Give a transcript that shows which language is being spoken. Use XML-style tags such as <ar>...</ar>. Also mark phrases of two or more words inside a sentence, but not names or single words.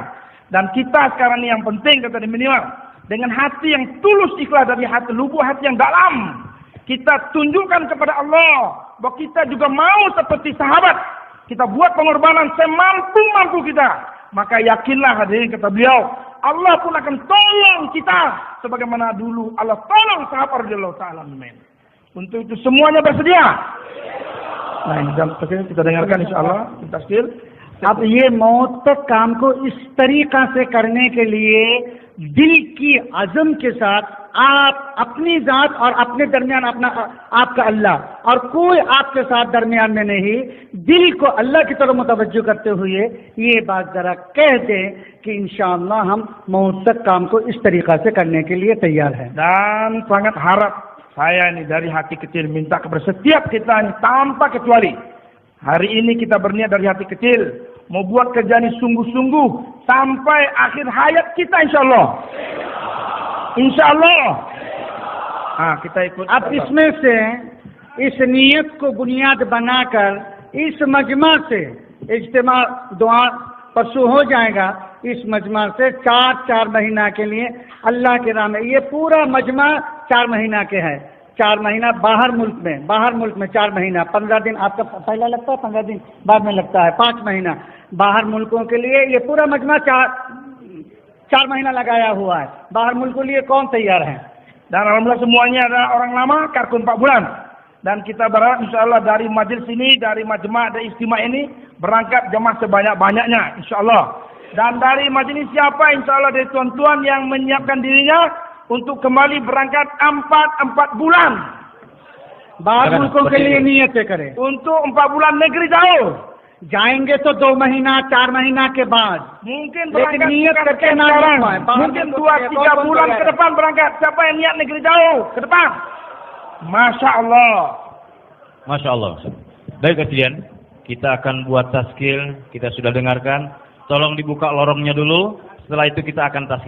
<id>Dan kita sekarang ini yang penting kata minimal dengan hati yang tulus ikhlas dari hati lubuk hati yang dalam, kita tunjukkan kepada Allah bahwa kita juga mau seperti sahabat, kita buat pengorbanan semampu kita. Maka yakinlah hadirin kata beliau, Allah pun akan tolong kita sebagaimana dulu Allah tolong sahabat</id> <ar>رضي الله تعالى عنهم.</ar> <id>Untuk itu semuanya bersedia. Nah, ini kita dengarkan insyaallah tafsir.</id> <ur>اب یہ موت تک کام کو اس طریقہ سے کرنے کے لیے دل کی عزم کے ساتھ آپ اپنی ذات اور اپنے درمیان اپنا آپ کا اللہ اور کوئی آپ کے ساتھ درمیان میں نہیں، دل کو اللہ کی طرف متوجہ کرتے ہوئے یہ بات ذرا کہہ دیں کہ ان شاء اللہ ہم موت تک کام کو اس طریقہ سے کرنے کے لیے تیار ہیں.</ur> <id>Dan sangat harap saya ini dari hati kecil minta kepada setiap kita ini tanpa kecuali, hari ini kita berniat dari hati kecil mau buat kerja ini sungguh-sungguh sampai akhir hayat kita insyaallah.</id> <ur>ان شاء اللہ۔ ہاں,</ur> <id>kita ikut.</id> <ur>اب اس میں سے اس نیت کو بنیاد بنا کر اس مجمع سے اجتماع دعا پرسوں ہو جائے گا. اس مجمع سے 4 مہینہ کے لیے اللہ کے راہ میں، یہ پورا مجمع 4 مہینہ کے ہے. 4 مہینہ باہر ملک میں 4 مہینہ، 15 دن آپ کا پہلا لگتا ہے، 15 دن بعد میں لگتا ہے، 5 مہینہ باہر ملکوں کے لیے. یہ پورا مجمع 4 مہینہ لگایا ہوا ہے. باہر ملک کے لیے کون تیار ہے?</ur> <id>Dan alhamdulillah semuanya adalah orang lama, karkun 4 bulan. Dan kita berharap insyaallah dari majelis ini, dari majma' dan istimewa ini berangkat jemaah sebanyak-banyaknya insyaallah. Dan dari majelis siapa insyaallah dari tuan-tuan yang menyiapkan dirinya untuk kembali berangkat 4 bulan.</id> <ur>باہر ملکوں کے لیے نیتیں کریں.</ur> <id>Untuk 4 bulan negeri jauh.</id> <ur>جائیں گے تو 2 مہینہ 4 مہینہ کے بعد.</ur> <id>Mungkin</id> <ur>लेकिन</ur> <id>berangkat</id> <ur>نیت کر کے نا</ur> <id>sekarang.</id> <ur>जाए.</ur> <id>Mungkin 2-3 bulan ke depan berangkat. Siapa yang niat negeri jauh ke depan?</id> <ar>ما شاء الله. ما شاء الله.</ar> <id>Baik kalian, kita akan buat taskil. Kita sudah dengarkan. Tolong dibuka lorongnya dulu. Setelah itu kita akan taskil.</id>